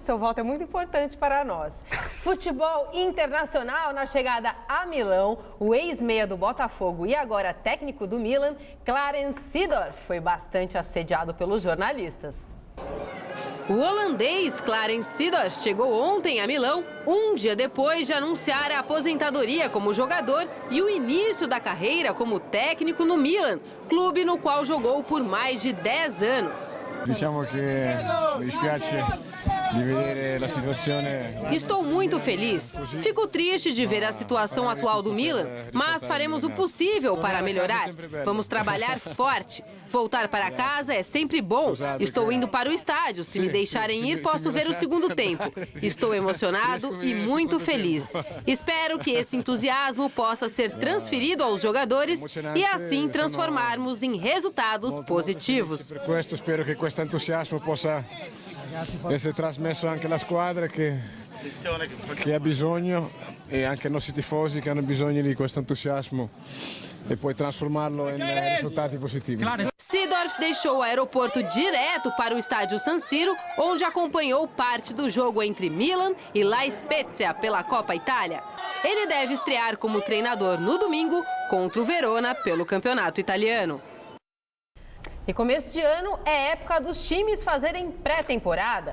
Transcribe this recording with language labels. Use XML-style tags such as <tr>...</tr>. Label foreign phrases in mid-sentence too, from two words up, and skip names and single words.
<pt>Seu voto é muito importante para nós. Futebol internacional na chegada a Milão, o ex-meia do Botafogo e agora técnico do Milan, Clarence Seedorf, foi bastante assediado pelos jornalistas. O holandês Clarence Seedorf chegou ontem a Milão, um dia depois de anunciar a aposentadoria como jogador e o início da carreira como técnico no Milan, clube no qual jogou por mais de 10 anos.</pt> <it>Diciamo che mi dispiace di vedere la situazione.</it> <pt>Estou muito feliz. Fico triste de ver a situação atual do Milan, mas faremos o possível para melhorar. Vamos trabalhar forte. Voltar para casa é sempre bom. Estou indo para o estádio. Se me deixarem ir, posso ver o segundo tempo. Estou emocionado e muito feliz. Espero que esse entusiasmo possa ser transferido aos jogadores e assim transformarmos em resultados positivos.</pt> <it>Per questo spero che questo entusiasmo possa essere trasmesso anche alla squadra che ha bisogno e anche ai nostri tifosi che hanno bisogno di questo entusiasmo e poi trasformarlo in risultati positivi.</it> <pt>Seedorf deixou o aeroporto direto para o estádio San Siro, onde acompanhou parte do jogo entre Milan e La Spezia pela Copa Itália. Ele deve estrear como treinador no domingo contra o Verona pelo Campeonato Italiano. E começo de ano é época dos times fazerem pré-temporada.</pt>